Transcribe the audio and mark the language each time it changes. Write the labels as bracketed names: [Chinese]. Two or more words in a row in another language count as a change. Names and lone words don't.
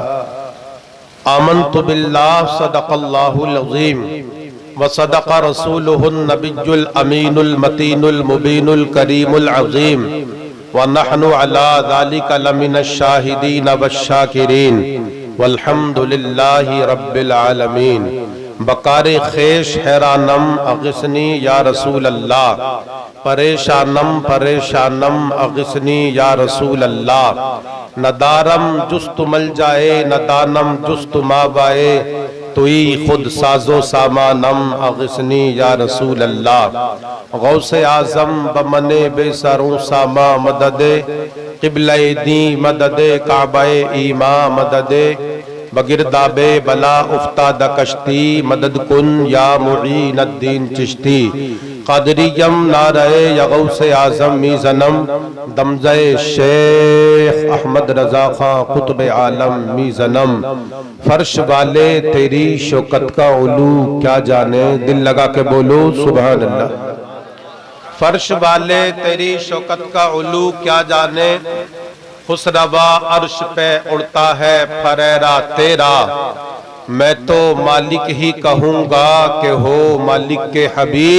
[Arabic] آمنت بالله صدق الله العظيم وصدق رسوله النبي الأمين المتين المبين الكريم العظيم ونحن على ذلك لمن الشاهدين والشاكرين والحمد لله رب العالمين [Persian] بکار خیش حیرانم [Arabic] اغثنی یا رسول اللہ [Persian] پریشانم پریشانم [Arabic] اغثنی یا رسول اللہ [Persian] ندارم جست مل جائے ندانم جست مابائے توئی خود ساز و سامانم [Arabic] اغثنی یا رسول اللہ [Persian] غوث اعظم بمن بے سروں ساما مدد قبلہ دین مدد کعبہ ایمان مدد بگرداب بلا افتاد کشتی مدد کن یا معین الدین چشتی قادریم نعرہ یا غوث اعظم میزنم دمزہ شیخ احمد رضا خان قطب عالم میزنم [Urdu] فرش والے تیری شوکت کا علو کیا جانے دل لگا کے بولو سبحان اللہ فرش والے تیری شوکت کا علو کیا جانے خسروا عرش پہ اڑتا ہے فریرا تیرا میں تو مالک ہی کہوں گا کہ ہو مالک کے حبیب